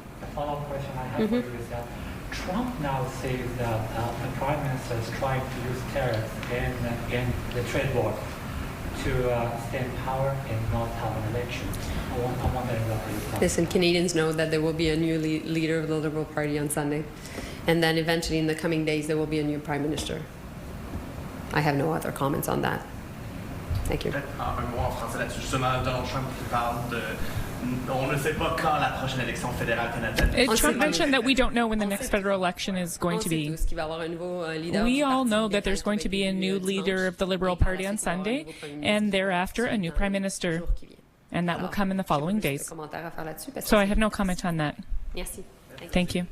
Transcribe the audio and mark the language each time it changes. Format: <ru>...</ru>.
<en>The follow-up question I have for you is Trump now says that the Prime Minister is trying to use tariffs and the trade war to stay in power and not have an election. I'm wondering what you thought. Listen, Canadians know that there will be a new leader of the Liberal Party on Sunday. And then eventually in the coming days, there will be a new Prime Minister. I have no other comments on that. Thank you.</en> <fr>Peut-être un mot en français là-dessus. Justement, Donald Trump qui parle de... On ne sait pas quand la prochaine élection fédérale canadienne.</fr> <en>Trump mentioned that we don't know when the next federal election is going to be. We all know that there's going to be a new leader of the Liberal Party on Sunday, and thereafter a new Prime Minister. And that will come in the following days. So I have no comment on that. Thank you.</en>